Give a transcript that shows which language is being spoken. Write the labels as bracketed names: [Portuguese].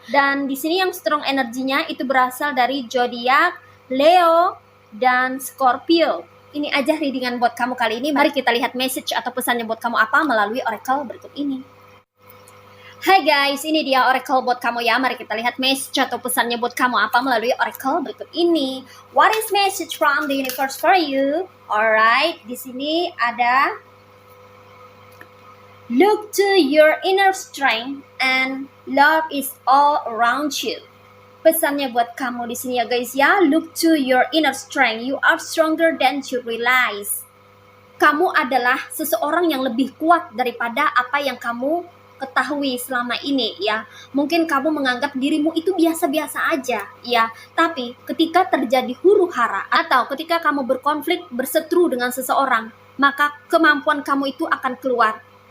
[Indonesian] Dan di sini yang strong energinya itu berasal dari zodiak Leo dan Scorpio. Ini aja readingan buat kamu kali ini. Mari kita lihat message atau pesannya buat kamu apa melalui oracle berikut ini. Hai guys, ini dia oracle buat kamu ya. Mari kita lihat message atau pesannya buat kamu apa melalui oracle berikut ini. [English] What is message from the universe for you? Alright, [Indonesian] di sini ada [English] look to your inner strength and love is all around you. [Indonesian] Pesannya buat kamu di sini ya guys ya. [English] Look to your inner strength. You are stronger than you realize. [Indonesian] Kamu adalah seseorang yang lebih kuat daripada apa yang kamu ketahui selama ini ya. Mungkin kamu menganggap dirimu itu biasa-biasa aja ya. Tapi ketika terjadi huru-hara atau ketika kamu berkonflik, berseteru dengan seseorang, maka kemampuan kamu itu akan keluar.